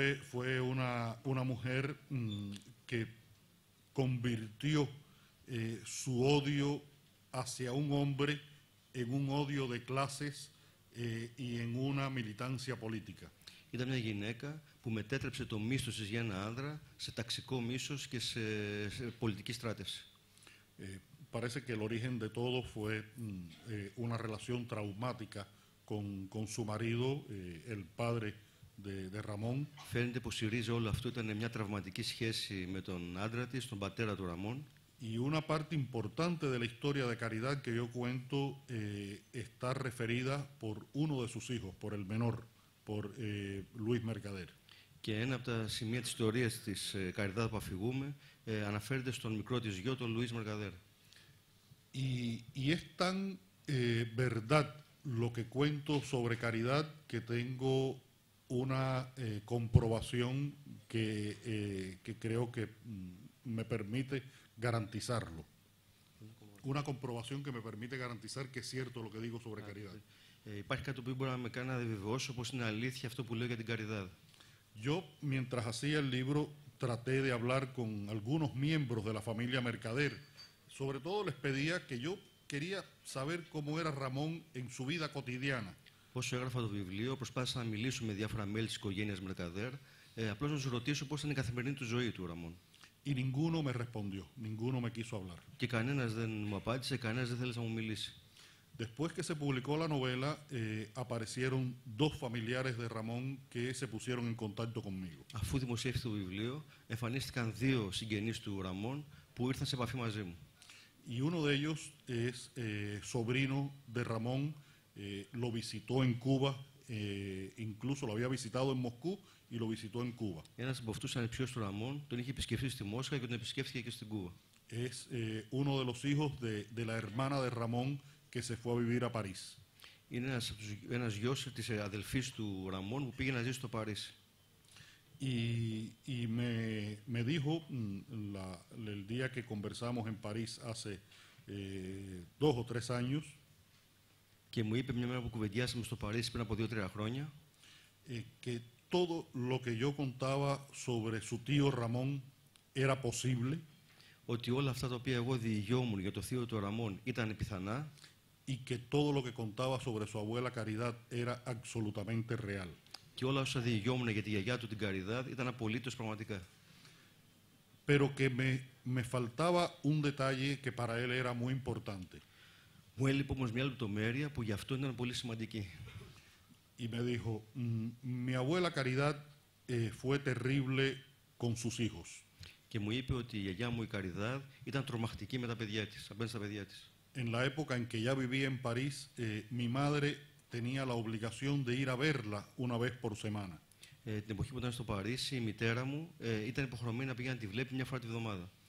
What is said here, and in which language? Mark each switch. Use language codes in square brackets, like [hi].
[es] Fue una mujer que convirtió su odio hacia un hombre en un odio de clases y en una militancia política. [el] Ήταν μια γυναίκα που μετέτρεψε το μίσος της για ένα άνδρα σε ταξικό μίσος και σε πολιτική στράτευση. [es] Parece que el origen de todo fue una relación traumática con su marido, el padre de Ramón. [el] Φαίνεται πως η ρίζα όλο αυτό ήταν μια τραυματική σχέση με τον άντρα της, τον πατέρα του Ραμόν. [es] Y una parte importante de la historia de Caridad que yo cuento está referida por uno de sus hijos, por el menor, por Luis Mercader. [el] Και ένα από τα σημεία της ιστορίας της Caridad που αφηγούμε αναφέρεται στον μικρό της γιο, τον Λουίς Μερκαδέρ. [es] Y es tan verdad lo que cuento sobre caridad, que tengo una comprobación que creo que me permite garantizarlo. Una comprobación que me permite garantizar que es cierto lo que digo sobre caridad. [el] Υπάρχει κάτι που μπορεί να με κάνει να διαβεβαιώσω πως είναι αλήθεια αυτό που λέω για την caridad. [es] Yo, mientras hacía el libro, traté de hablar con algunos miembros de la familia Mercader. Sobre todo les pedía que yo quería saber cómo era Ramón en su vida cotidiana. [el] Όσο έγραφα το βιβλίο, προσπάθησα να μιλήσω με διάφορα μέλη της οικογένειας Mercader, απλώς να τους ρωτήσω πώς ήταν η καθημερινή του ζωή του Ραμόν. [es] Y ninguno me respondió, ninguno me quiso hablar. [el] Και κανένας δεν μου απάντησε, κανένας δεν θέλησε να μου μιλήσει. [es] Después que se publicó la novela, aparecieron dos familiares de Ramón que se pusieron en contacto conmigo. [el] Αφού δημοσιεύτηκε το βιβλίο, εμφανίστηκαν δύο συγγενείς του Ραμόν που ήρθαν σε επαφή μαζί μου. [es] Y uno de ellos es sobrino de Ramón, lo visitó en Cuba, incluso lo había visitado en Moscú y lo visitó en Cuba. [el] Ένας από αυτούς ήταν υψιός του Ραμόν, τον είχε επισκεφθεί στη Μόσχα και τον επισκέφθηκε και στην Κούβα. [es] Es uno de los hijos de la hermana de Ramón que se fue a vivir a París. [el] Είναι ένας γιος της αδελφής του Ραμόν που πήγε να ζήσει στο Παρίσι. [es] Y me dijo el día que conversamos en París hace 2 o 3 años, [el] και μου είπε μια μέρα που κουβεντιάσαμε στο Παρίσι πριν από 2-3 χρόνια, [es] que todo lo que yo contaba sobre su tío Ramón era posible, [el] ότι όλα αυτά τα οποία εγώ διηγιόμουν για το θείο του Ραμόν ήταν πιθανά, [es] y que todo lo que contaba sobre su abuela Caridad era absolutamente real. [el] και όλα όσα διηγιόμουν για τη γιαγιά του την Καριδάδ ήταν απολύτως πραγματικά. [es] Pero que me faltaba un detalle que para él era muy importante. [el] Μου έλειπε όμως μια λεπτομέρεια που γι' αυτό ήταν πολύ σημαντική. [es] Y me dijo, mi abuela Caridad fue terrible con sus hijos. [el] Και μου είπε ότι η γιαγιά μου η Καριδάδ ήταν τρομακτική με τα παιδιά της, απέναντι στα παιδιά της. [es] En la época en que ya vivía en París, mi madre tenía la obligación de ir a verla una vez por semana. [el] Την εποχή που ήταν στο Παρίσι, η μητέρα μου ήταν υποχρεωμένη να πηγαίνει να τη βλέπει μια φορά τη βδομάδα.